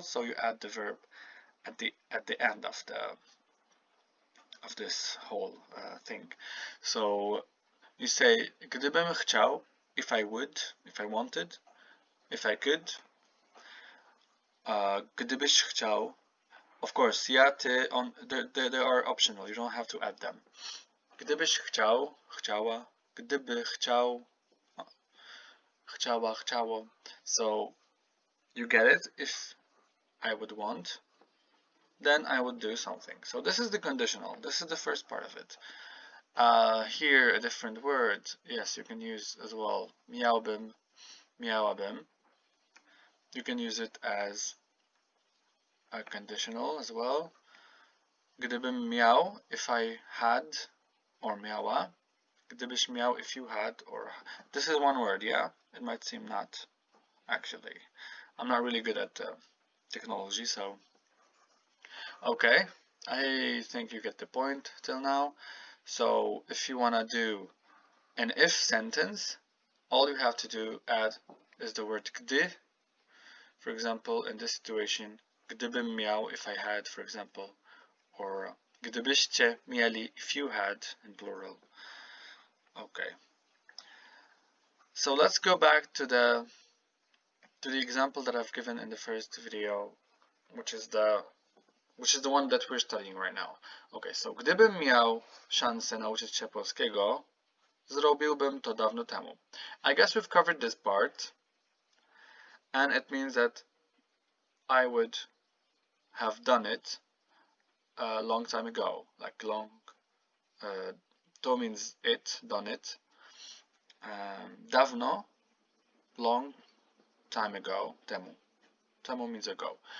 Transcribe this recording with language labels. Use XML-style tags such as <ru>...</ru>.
<en>So you add the verb at the end of this whole thing. So you say</en> <pl>gdybym chciał,</pl> <en>if I would, if I wanted, if I could.</en> <pl>Gdybyś chciał,</pl> <en>of course,</en> <pl>ja, ty, on,</pl> <en>they are optional, you don't have to add them.</en> <pl>Gdybyś chciał, chciała, gdyby chciał, chciała, chciało.</pl> <en>So you get it. If I would want, then I would do something. So this is the conditional. This is the first part of it. Here a different word. Yes, you can use as well</en> <pl>miałbym, miałabym.</pl> <en>You can use it as a conditional as well.</en> <pl>Gdybym miał,</pl> <en>if I had, or miała.</en> <pl>Gdybyś miał,</pl> <en>if you had, or this is one word, yeah? It might seem not, actually. I'm not really good at technology, so okay. I think you get the point till now. So if you want to do an if sentence, all you have to add is the word gdy. For example, in this situation,</en> <pl>gdybym miał,</pl> <en>if I had, for example, or</en> <pl>gdybyście mieli,</pl> <en>if you had, in plural. Okay. So let's go back to the example that I've given in the first video, which is the one that we're studying right now. Okay, so</en> <pl>gdybym miał szansę nauczyć się polskiego, zrobiłbym to dawno temu.</pl> <en>I guess we've covered this part, and it means that I would have done it a long time ago, like long. To means it, done it. Dawno, long time ago, temu. Temu means ago.</en>